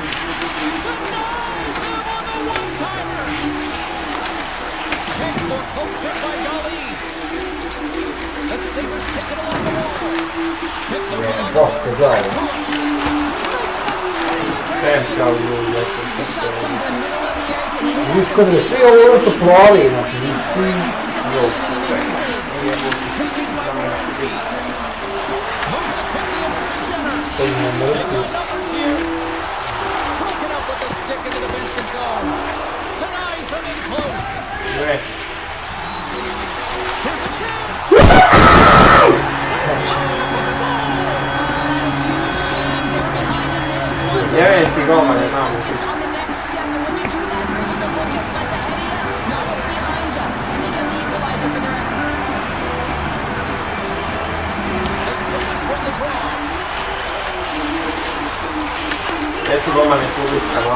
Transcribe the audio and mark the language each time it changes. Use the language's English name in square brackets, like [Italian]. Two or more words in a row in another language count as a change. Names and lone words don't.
[English] Denies him on the one-timer. Textbook poke check by Dolly. The Sabres take it along the wall. Hit the [Croatian] Bok, gledaj. [English] The shots come from the middle of the ice and he [Croatian] Viš kad je svi ovo što plavi, znači [English] he's to position and he makes the save. taken by Wierenski. Moves it quickly over to Jenner. [Croatian] to im je [English] They [Croatian] mrtvi. [English] got numbers here. Broken up with the stick into the defensive zone. Denies them in close. Here's a chance. [Croatian] Deveti gol je tamo. [English] On the next step, and when you do that, you're able to look at what's ahead of you, not what's behind you, and they get the equalizer for their efforts. The Sabres win the draw. [Italian] Adesso gol ne pubblica, no?